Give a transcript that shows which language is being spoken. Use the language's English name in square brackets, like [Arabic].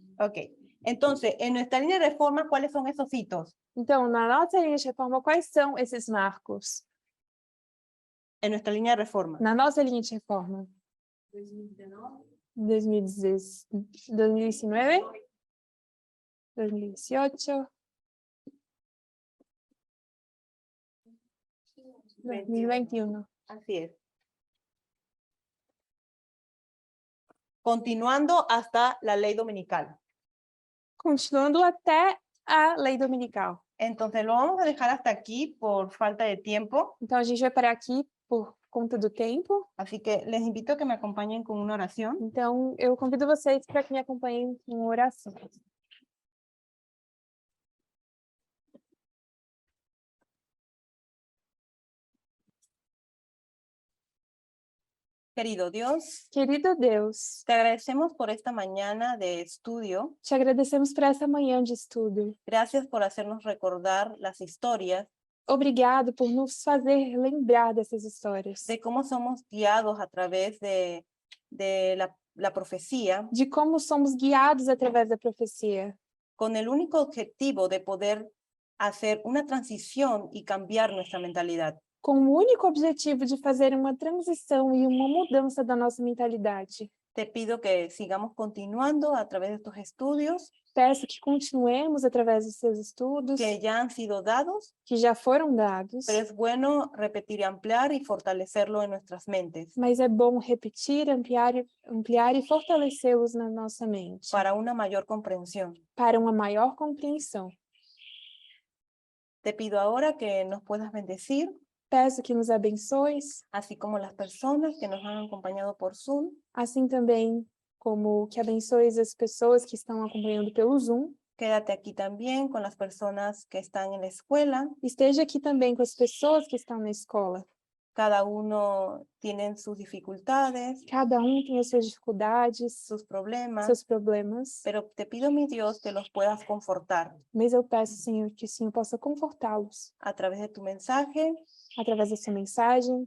[Spanish] Ok, entonces, en nuestra línea de reforma, ¿cuáles son esos hitos? [Portuguese] Então, na nossa linha de reforma, quais são esses marcos? [Spanish] En nuestra línea de reforma. [Portuguese] Na nossa linha de reforma. 2019, 2018, 2021. [Spanish] Así es. Continuando hasta la ley dominical. [Portuguese] Continuando até a lei dominical. [Spanish] Entonces, lo vamos a dejar hasta aquí por falta de tiempo. [Portuguese] Então, a gente vai parar aqui por conta do tempo. [Spanish] Así que les invito a que me acompañen con una oración. [Portuguese] Então, eu convido vocês para que me acompanhem com uma oração. [Spanish] Querido Dios, [Portuguese] Querido Deus, [Spanish] te agradecemos por esta mañana de estudio. [Portuguese] te agradecemos por essa manhã de estudo. [Spanish] Gracias por hacernos recordar las historias [Portuguese] Obrigado por nos fazer lembrar dessas histórias. [Spanish] de cómo somos guiados a través de la profecía, [Portuguese] De como somos guiados através da profecia. [Spanish] con el único objetivo de poder hacer una transición y cambiar nuestra mentalidad. [Portuguese] Com o único objetivo de fazer uma transição e uma mudança da nossa mentalidade. [Spanish] Te pido que sigamos continuando a través de estos estudios [Portuguese] Peço que continuemos através dos seus estudos, [Spanish] que ya han sido dados, [Portuguese] que já foram dados, [Spanish] pero es bueno repetir y ampliar y fortalecerlo en nuestras mentes [Portuguese] mas é bom repetir, ampliar e fortalecê-los na nossa mente, [Spanish] para una mayor comprensión. [Portuguese] para uma maior compreensão. [Spanish] Te pido ahora que nos puedas bendecir, [Portuguese] Peço que nos abençoes, [Spanish] así como las personas que nos han acompañado por Zoom, [Portuguese] assim também como que abençoes as pessoas que estão acompanhando pelo Zoom. [Spanish] quédate aquí también con las personas que están en la escuela. [Portuguese] Esteja aqui também com as pessoas que estão na escola. [Spanish] Cada uno tiene sus dificultades, [Portuguese] Cada tem as suas dificuldades, [Spanish] sus problemas, [Portuguese] seus problemas, [Spanish] pero te pido, mi Dios, que los puedas confortar [Portuguese] mas eu peço, Senhor, que o Senhor possa confortá-los [Spanish] a través de tu mensaje, [Portuguese] através da sua mensagem,